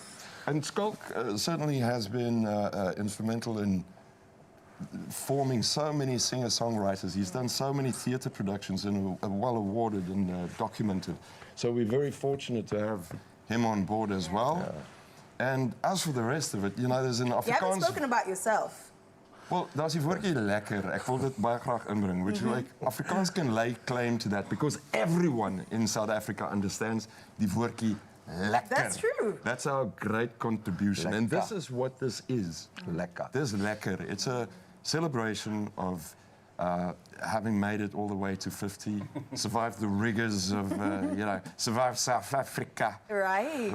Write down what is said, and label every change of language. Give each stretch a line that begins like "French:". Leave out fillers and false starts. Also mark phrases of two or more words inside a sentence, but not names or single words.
English: And Skalk certainly has been instrumental in forming so many singer-songwriters. He's done so many theatre productions and well awarded and documented. So we're very fortunate to have him on board as well. And as for the rest of it, you know, there's an Afrikaans... You haven't spoken about yourself. Well,
Afrikaans: daar's die woordjie lekker. Ek wil dit baie graag inbring,
English: which like Afrikaans can lay claim to that because everyone in South Africa understands
Afrikaans: die woordjie lekker.
English: That's true. That's our great contribution. And this is what this is. Lekker. This is lekker. It's a celebration of having made it all the way to 50, survived the rigors of, you know, survived South Africa. Right.